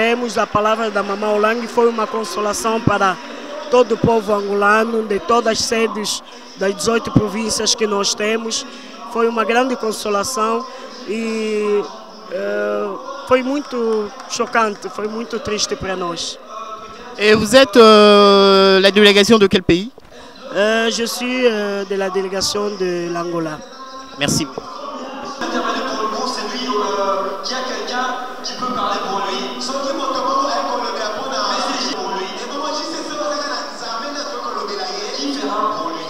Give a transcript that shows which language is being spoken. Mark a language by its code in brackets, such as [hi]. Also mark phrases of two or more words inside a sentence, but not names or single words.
[pt] A palavra da mamã Olangi foi uma consolação para todo o povo angolano, de todas as sedes das 18 províncias que nós temos. Foi uma grande consolação e foi muito chocante, foi muito triste para nós. [fr] Et vous êtes la délégation de quel pays? Je suis de la délégation de l'Angola. Merci. C'est lui qui a quelqu'un qui peut parler pour lui. Qui fera pour lui.